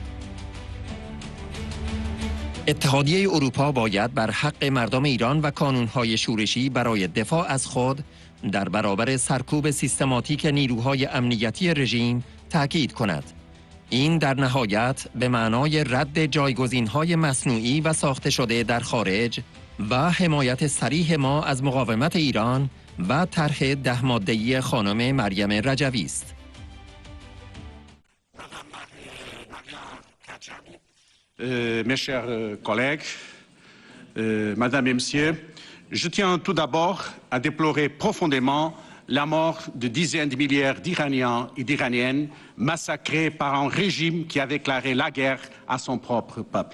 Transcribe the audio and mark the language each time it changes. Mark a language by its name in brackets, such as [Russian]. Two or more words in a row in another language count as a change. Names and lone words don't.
[Persian] اتحادیه اروپا باید بر حق مردم ایران و کانون‌های شورشی برای دفاع از خود در برابر سرکوب سیستماتیک نیروهای امنیتی رژیم تأکید کند. این در نهایت به معنای رد جایگزین‌های مصنوعی و ساخته شده در خارج و حمایت صریح ما از مقاومت ایران و طرح 10 ماده‌ای خانم مریم رجوی است. [French] Mes chers collègues, Madame et Messieurs, je tiens tout d'abord à déplorer profondément la mort de dizaines de milliers d'Iraniens et d'Iraniennes massacrés par un régime qui a déclaré la guerre à son propre peuple.